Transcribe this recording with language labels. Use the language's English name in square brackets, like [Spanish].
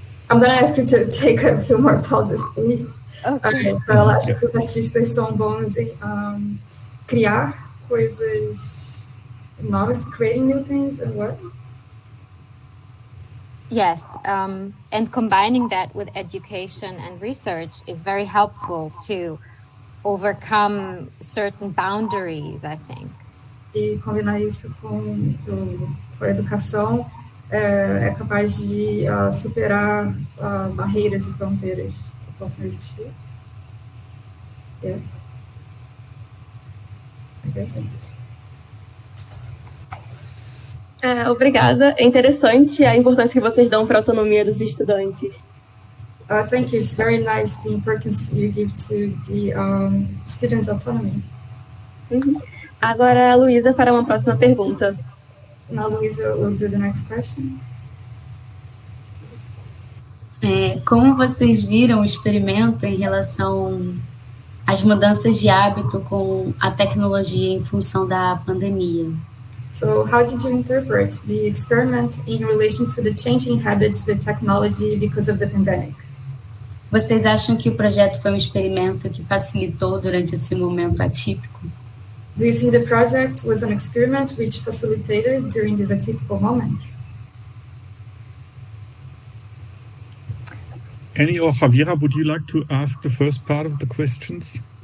[English] I'm going to ask you to take a few more pauses, please. Okay. [Portuguese] Então, ela acha que os artistas são bons em criar coisas novas, [English] creating new things, and what? Yes, and combining that with education and research is very helpful to overcome certain boundaries, I think. [Portuguese] E combinar isso com a educação é capaz de superar barreiras e fronteiras que possam existir. [English] Yes. Okay, thank you. [Portuguese] Obrigada. É interessante a importância que vocês dão para a autonomia dos estudantes. [English] Thank you. It's very nice the importance you give to the students' autonomy. Uhum. [Portuguese] Agora a Luísa fará uma próxima pergunta. [English] Now Luísa will do the next question. [Portuguese] Como vocês viram o experimento em relação às mudanças de hábito com a tecnologia em função da pandemia? [English] So, how did you interpret the experiment in relation to the changing habits with technology because of the pandemic? [Portuguese] Vocês acham que o projeto foi um experimento que facilitou durante esse momento atípico? [English] Do you think the project was an experiment which facilitated during this atypical moment? Henning or Javiera, would you like to ask the first part of the questions?